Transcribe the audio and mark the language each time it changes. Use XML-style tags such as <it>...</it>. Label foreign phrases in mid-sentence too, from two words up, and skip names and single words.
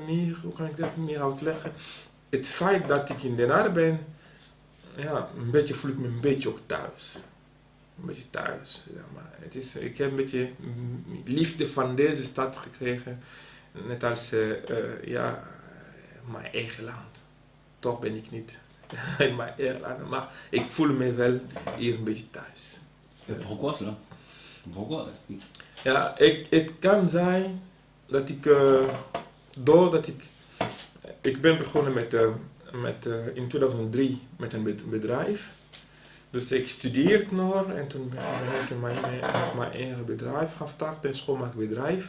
<nl>Hoe kan ik dat meer uitleggen? Het feit dat ik in Den Haag ben, ja, voel ik me een beetje ook thuis. een beetje thuis. Zeg maar. Ik heb een beetje liefde van deze stad gekregen. Net als mijn eigen land. Toch ben ik niet in mijn eigen land, maar ik voel me wel hier een beetje thuis.</nl> <fr>Et pourquoi cela? Pourquoi?</fr> <nl>Ja, het kan zijn dat ik, doordat ik ben begonnen in 2003 met een bedrijf. Dus ik studeerde nog en toen ben ik mijn eigen bedrijf gaan starten, een schoonmaakbedrijf.</nl>